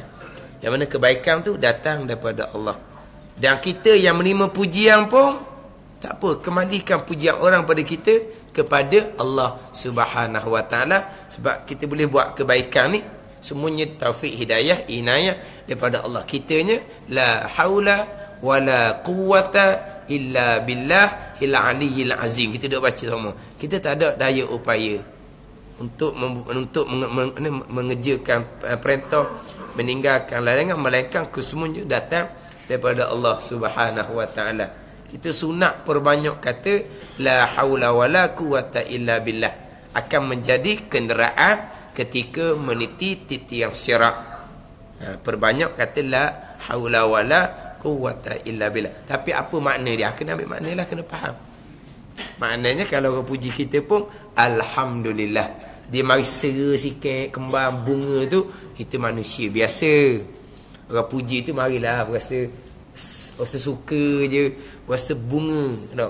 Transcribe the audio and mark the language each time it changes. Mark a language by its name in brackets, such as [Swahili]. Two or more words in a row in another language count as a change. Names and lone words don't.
[Malay] Yang mana kebaikan tu datang daripada Allah. Dan kita yang menerima pujian pun tak apa, kembalikan pujian orang pada kita kepada Allah [Arabic] سبحانه وتعالى. [Malay] Sebab kita boleh buat kebaikan ni semuanya taufik, hidayah, inayah daripada Allah. [Arabic] Kitanya لا حول ولا قوة إلا بالله العلي العظيم. [Malay] Kita dah baca semua. Kita tak ada daya upaya untuk mengerjakan perintah, meninggalkan larangan, melainkan kesemuanya datang daripada Allah [Arabic] سبحانه وتعالى. [Malay] Kita sunat perbanyak kata [Arabic] لا حول ولا قوة إلا بالله, [Malay] akan menjadi kenderaan ketika meniti titian sirat. Perbanyak kata [Arabic] لا حول ولا قوة إلا بالله. [Malay] Tapi apa makna dia? Kena ambil makna lah, kena faham. Maknanya kalau orang puji kita pun alhamdulillah. Dia mari sera sikit, kembang bunga tu, kita manusia biasa. Orang puji tu marilah rasa suka je, rasa bunga tak?